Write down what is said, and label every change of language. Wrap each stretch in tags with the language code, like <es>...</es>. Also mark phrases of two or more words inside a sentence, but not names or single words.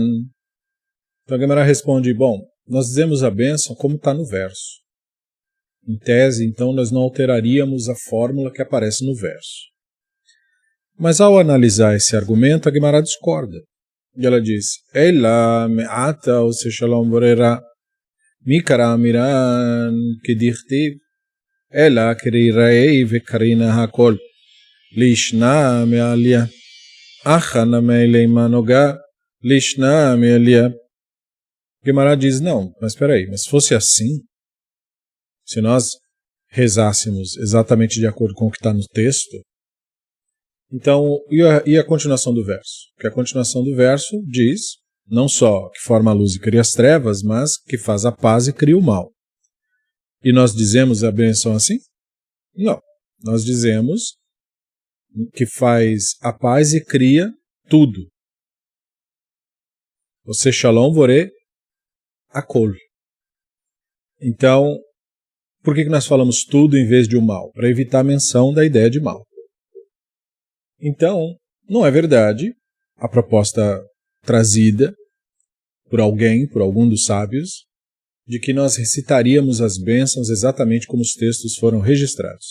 <pt>Então a Gemara responde, bom, nós dizemos a bênção como está no verso. Em tese, então, nós não alteraríamos a fórmula que aparece no verso. Mas ao analisar esse argumento, a Gemara discorda. E ela diz,</pt> <arc>Ela me'ata o shalom vorera mikara amiran kedirtiv ela kerirei vekarina hakol lishna me'alia achana me'leima noga lishna me'alia.</arc> <pt>Gemara diz, não, mas espera aí, mas se fosse assim, se nós rezássemos exatamente de acordo com o que está no texto, então, e a continuação do verso? Porque a continuação do verso diz, não só que forma a luz e cria as trevas, mas que faz a paz e cria o mal. E nós dizemos a benção assim? Não. Nós dizemos que faz a paz e cria tudo.</pt> <he>Você shalom vore akol.</he> <pt>Então, por que nós falamos tudo em vez de o mal? Para evitar a menção da ideia de mal. Então, não é verdade a proposta trazida por alguém, por algum dos sábios, de que nós recitaríamos as bênçãos exatamente como os textos foram registrados.</pt>